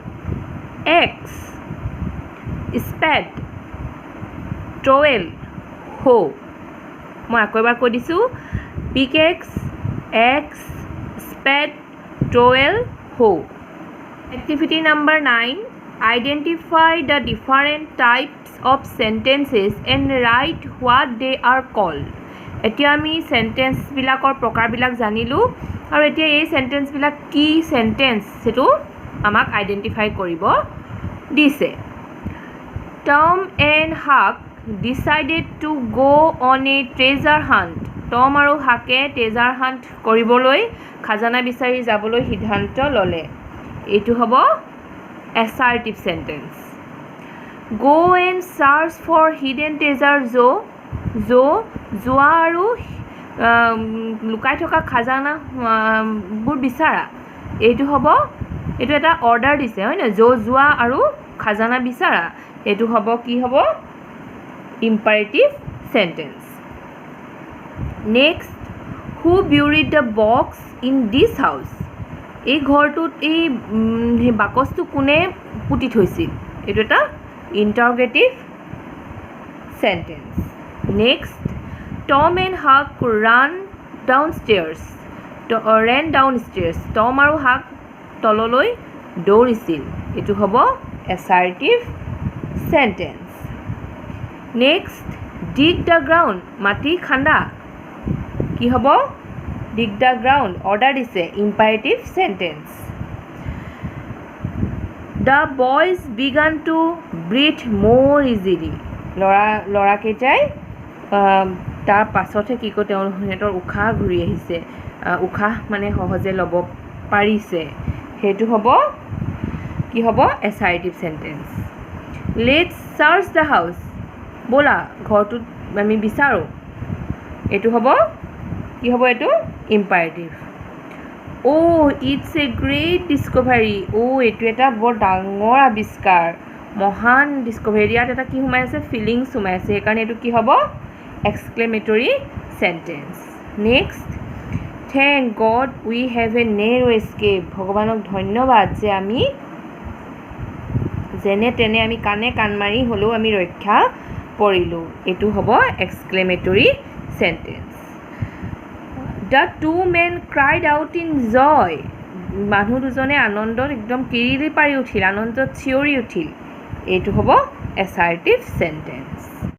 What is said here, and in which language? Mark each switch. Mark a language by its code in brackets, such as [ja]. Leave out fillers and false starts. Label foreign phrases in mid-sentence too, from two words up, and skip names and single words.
[en] spade trowel hoe [as] মই আকৌ এবাৰ কৈ দিছোঁ [en] pick axe spade trowel hoe activity number 9 Identify the different types of sentences and write what they are called. [as] এতিয়া আমি সেন্টেন্সবিলাকৰ প্ৰকাৰবিলাক জানিলোঁ আৰু এতিয়া এই সেন্টেন্সবিলাক কি সেন্টেন্স সেটো আমাক আইডেন্টিফাই কৰিব দিছে [en] Tom and Huck decided to go on a treasure hunt [as] টম আৰু হাকে [en] treasure hunt [as] কৰিবলৈ খাজানা বিচাৰি যাবলৈ সিদ্ধান্ত ল'লে এইটো হ'ব [en] assertive sentence go and search for hidden treasure [as] যোৱা আৰু লুকাই থকা খাজানা বোৰ বিচাৰা এইটো হ'ব এইটো এটা অৰ্ডাৰ দিছে হয় না যোৱা আৰু খাজানা বিচাৰা এইটো হ'ব কি হ'ব [en] imperative sentence next who buried the box in this house [as] এই ঘৰটোত এই বাকচটো কোনে পুতি থৈছিল এইটো এটা [en] interrogative sentence next Tom and Huck ran downstairs [as] টম আৰু হাক তললৈ দৌৰিছিল এইটো হ'ব [en] assertive sentence next dig the ground [as] মাটি খান্দা কি হ'ব [en] dig the ground order [as] দিছে [en] imperative sentence the boys began to breathe more easily [as] লৰা কেইটাই তাৰ পাছতে কি কয় তেওঁলোকৰ উশাহ ঘূৰি আহিছে উশাহ মানে সহজে ল'ব পাৰিছে হেতু হ'ব কি হ'ব [en] assertive sentence let's search the house [as] বলা ঘৰটো আমি বিচাৰো এটো হ'ব কি হ'ব এটো [en] imperative oh it's a great discovery [as] এটো এটা বৰ ডাঙৰ আৱিষ্কাৰ মহান ডিসকভাৰী ইয়াত এটা কি সোমাই আছে ফিলিংছ সোমাই আছে সেইকাৰণে এটো কি হ'ব [en] exclamatory sentence next thank god we have a narrow escape [as] ভগৱানক ধন্যবাদ যে আমি যেনে তেনে আমি কানে কান মাৰি হলো আমি ৰক্ষা পৰিলো এটো হ'ব [en] exclamatory sentence The two men cried out in joy. [as] মানুহ দুজনে আনন্দত একদম কিৰিলি পাৰি উঠিল আনন্দত চিঞৰি উঠিল এইটো হ'ব [en] assertive sentence